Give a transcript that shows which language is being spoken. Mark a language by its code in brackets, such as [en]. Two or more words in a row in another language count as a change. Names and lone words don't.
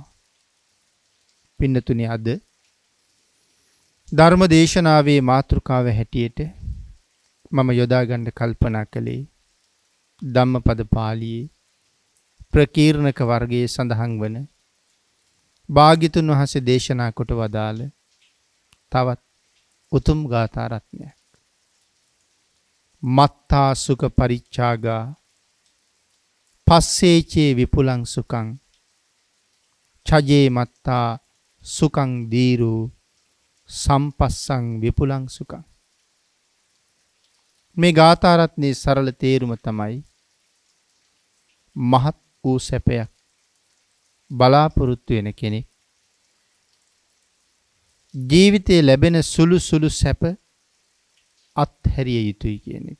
[si] පින්නතුනි, අද ධර්ම දේශනාවේ මාතෘකාව හැටියට මම යොදා ගන්න කල්පනා කළේ ධම්මපද පාළියේ ප්‍රකීර්ණක වර්ගයේ සඳහන් වන භාග්‍යතුන් වහන්සේ දේශනා කොට වදාළ තවත් උතුම් ගාථා රත්නයක්. [pi] මත්තා සුඛ පරිච්ඡාගා පස්සේචේ විපුලං සුඛං චජේ මත්තා සුඛං දීරු සම්පස්සං විපුලං සුඛං. [si] මේ ගාථා රත්නයේ සරල තේරුම තමයි මහත් වූ සැපයක් බලාපොරොත්තු වෙන කෙනෙක් ජීවිතයේ ලැබෙන සුළු සුළු සැප අත්හැරිය යුතුයි කියන එක.